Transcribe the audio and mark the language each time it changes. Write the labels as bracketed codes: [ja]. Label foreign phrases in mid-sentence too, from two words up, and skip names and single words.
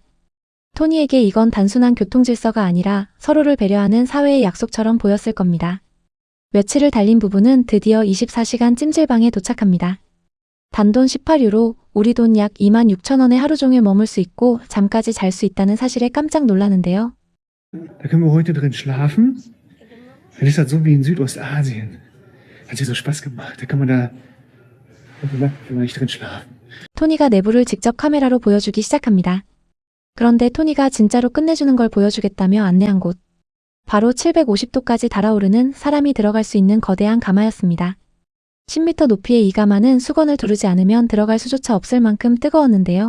[ko] 토니에게 이건 단순한 교통 질서가 아니라 서로를 배려하는 사회의 약속처럼 보였을 겁니다. 며칠을 달린 부부는 드디어 24시간 찜질방에 도착합니다. 단돈 18유로, 우리 돈 약 26,000원에 하루 종일 머물 수 있고 잠까지 잘 수 있다는 사실에 깜짝 놀라는데요. [de] Da können wir heute drin schlafen. Das ist halt so wie in Südostasien. Hat ja so Spaß gemacht. Da kann man da vielleicht drin schlafen. [ko] 토니가 내부를 직접 카메라로 보여주기 시작합니다. 그런데 토니가 진짜로 끝내주는 걸 보여주겠다며 안내한 곳. 바로 750도까지 달아오르는 사람이 들어갈 수 있는 거대한 가마였습니다. 10m 높이의 이 가마는 수건을 두르지 않으면 들어갈 수조차 없을 만큼 뜨거웠는데요.